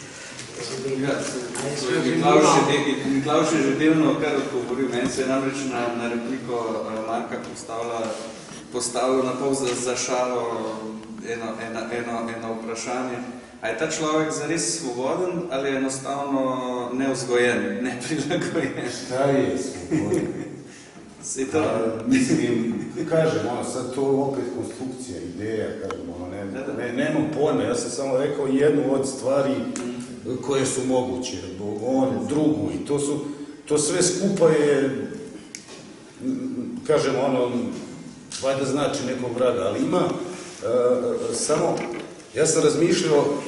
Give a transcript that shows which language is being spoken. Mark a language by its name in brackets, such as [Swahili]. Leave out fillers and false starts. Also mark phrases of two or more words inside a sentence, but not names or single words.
[Slovenian] Miklavž je že delno kar odgovoril. Meni se je namreč na repliko Marka postavil na pol za šalo eno vprašanje. A je ta človek zares svoboden ali je enostavno nevzgojen, neprilagojen? [Bosnian] Šta je svoboden? Mislim, kažem, sad to opet konstrukcija, ideja, kažem, nemam pojma, ja sam samo rekao jednu od stvari koje su moguće, drugu i to sve skupa je, kažem, valjda znači nekog vraga, ali ima samo, ja sam razmišljao,